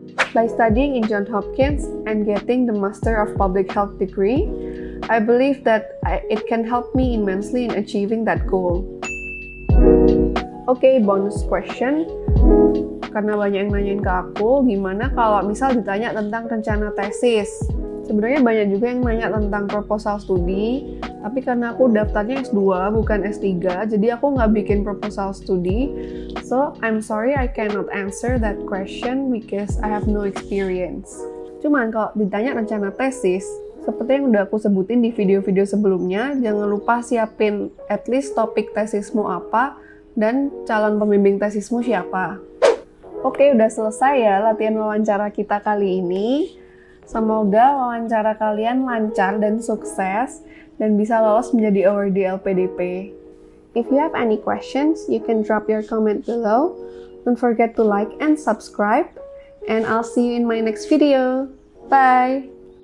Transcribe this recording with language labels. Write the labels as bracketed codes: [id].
[en] By studying in Johns Hopkins and getting the Master of Public Health degree, I believe that it can help me immensely in achieving that goal. Oke, bonus question. [id] Karena banyak yang nanyain ke aku, gimana kalau misal ditanya tentang rencana tesis? Sebenarnya banyak juga yang nanya tentang proposal studi, tapi karena aku daftarnya S2 bukan S3, jadi aku nggak bikin proposal studi. [en] So, I'm sorry I cannot answer that question because I have no experience. [id] Cuman kalau ditanya rencana tesis, seperti yang udah aku sebutin di video-video sebelumnya, jangan lupa siapin [en] at least [id] topik tesismu apa dan calon pembimbing tesismu siapa. Oke, udah selesai ya latihan wawancara kita kali ini. Semoga wawancara kalian lancar dan sukses dan bisa lolos menjadi awardee LPDP. [en] If you have any questions, you can drop your comment below. Don't forget to like and subscribe. And I'll see you in my next video. Bye!